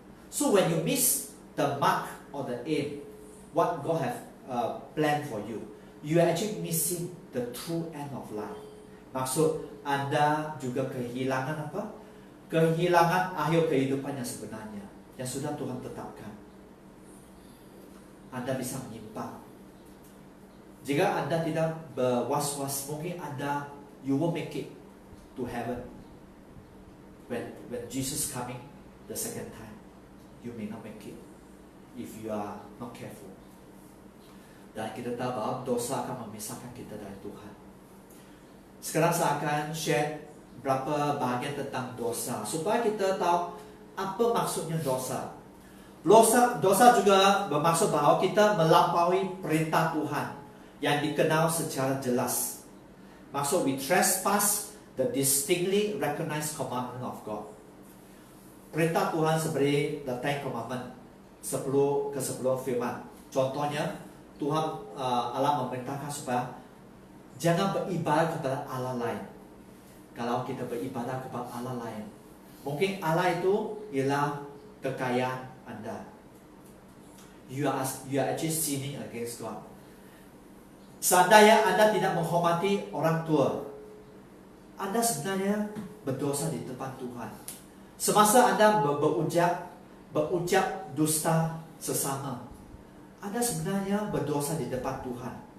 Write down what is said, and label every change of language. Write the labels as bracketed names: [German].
[English] So when you miss the mark or the aim, what God have planned for you, you are actually missing the true end of life. [Malay] Maksud Anda juga kehilangan apa? Kehilangan akhir kehidupan yang sebenarnya, yang sudah Tuhan tetapkan. Anda bisa menyimpang. Jika Anda tidak berwas-was, mungkin [English] you won't make it to heaven. When Jesus coming the second time, you may not make it if you are not careful. [Malay] Dan kita tahu bahwa dosa akan memisahkan kita dari Tuhan. Sekarang saya akan share berapa bahagian tentang dosa supaya kita tahu apa maksudnya dosa. Dosa juga bermaksud bahwa kita melampaui perintah Tuhan yang dikenal secara jelas. [English] Maksud we trespass the distinctly recognized commandment of God. [Malay] Perintah Tuhan seperti the Ten Commandment, 10 firman. Contohnya Tuhan Allah memerintahkan supaya jangan beribadah kepada Allah lain. Kalau kita beribadah kepada Allah lain, mungkin Allah itu ialah kekayaan Anda. [English] You are actually sinning against God. [Malay] Seandainya Anda tidak menghormati orang tua, Anda sebenarnya berdosa di depan Tuhan. Semasa Anda berucap dusta sesama, Anda sebenarnya berdosa di depan Tuhan.